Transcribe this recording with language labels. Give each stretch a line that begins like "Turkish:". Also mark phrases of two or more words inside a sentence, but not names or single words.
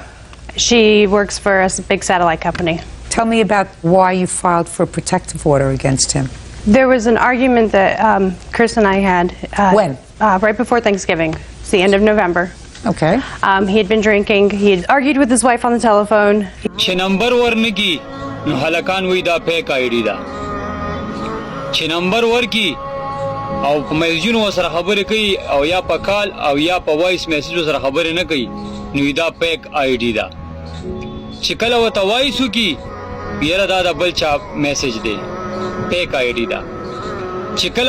English: She works for a big satellite company. Tell me about why you filed for a protective order against him. There was an argument that Chris and I had. When? Right before Thanksgiving. It's the end of November. Okay. He had been drinking. He had argued with his wife on the telephone.
Pashto: چې نمبر ورنکی نو هلکان وی دا
English: fake ID
Pashto: دا چې نمبر ورکی او په میسجونو سره خبرې کوي او یا په کال او یا په
English: voice message
Pashto: سره خبرې نه کوي نو دا
English: fake ID
Pashto: دا چې کله وته وایس وکي یره دا د بل چا میسج دی
English: fake ID
Pashto: دا چې کله